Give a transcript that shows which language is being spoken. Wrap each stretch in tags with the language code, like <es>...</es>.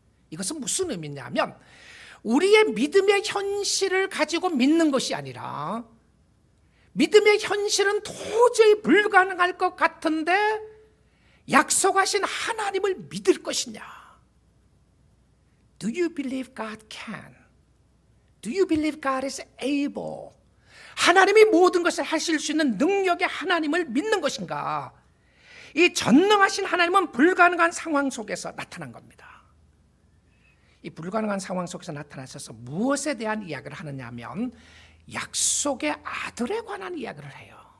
<ko>이것은 무슨 의미냐면 우리의 믿음의 현실을 가지고 믿는 것이 아니라, 믿음의 현실은 도저히 불가능할 것 같은데 약속하신 하나님을 믿을 것이냐.</ko> <en>Do you believe God can? Do you believe God is able?</en> <ko>하나님이 모든 것을 하실 수 있는 능력의 하나님을 믿는 것인가? 이 전능하신 하나님은 불가능한 상황 속에서 나타난 겁니다. 이 불가능한 상황 속에서 나타나셔서 무엇에 대한 이야기를 하느냐 하면 약속의 아들에 관한 이야기를 해요.</ko>